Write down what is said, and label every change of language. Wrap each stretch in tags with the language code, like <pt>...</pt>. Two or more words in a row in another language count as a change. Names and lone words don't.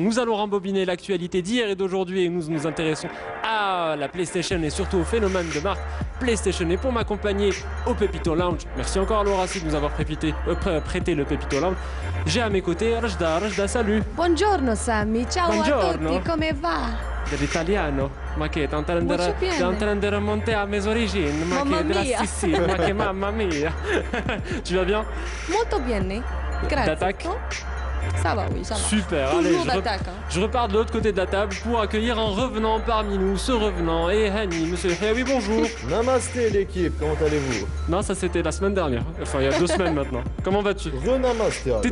<fr>Nous allons rembobiner l'actualité d'hier et d'aujourd'hui et nous nous intéressons à la PlayStation et surtout au phénomène de marque PlayStation. Et pour m'accompagner au Pépito Lounge, merci encore à l'Horacie de nous avoir prêté le Pépito Lounge. J'ai à mes côtés Rajda. Rajda, salut.</fr> <it>Buongiorno Sammy, ciao Buongiorno. a tutti, come va? Dell'italiano? Ma che?</it> <fr>T'es en train de remonter à mes origines?</fr> <it>Ma Mamma</it> <fr>che? De la</fr> <it>mia. Sicile? Ma che mamma mia.</it> <fr>Tu vas bien?</fr> <it>Molto bene, grazie.</it> <fr>D'attaque? Oh, ça va, oui, ça va. Super, Toujours allez, d'attaque. Hein. je repars de l'autre côté de la table pour accueillir un revenant parmi nous. Ce revenant est Hani, monsieur. Eh oui, bonjour. Namasté l'équipe, comment allez-vous? Non, ça c'était la semaine dernière. Enfin, il y a 2 semaines maintenant. Comment vas-tu? Renamasté alors.</fr>